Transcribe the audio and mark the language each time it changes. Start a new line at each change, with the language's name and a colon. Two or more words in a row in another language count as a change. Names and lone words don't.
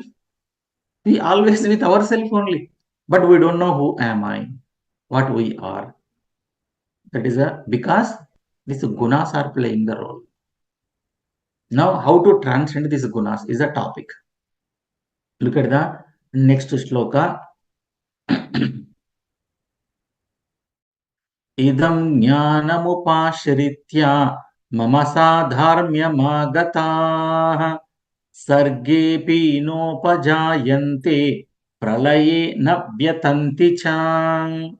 English: We always with ourselves only. But we don't know who am I, what we are. That is because these gunas are playing the role. Now, how to transcend these gunas is a topic. Look at the next shloka.
Sanskrit: Idam jñānamupāśritya mama sādharmyamāgatāḥ sarge'pi nopajāyante pralaye na vyathanti ca.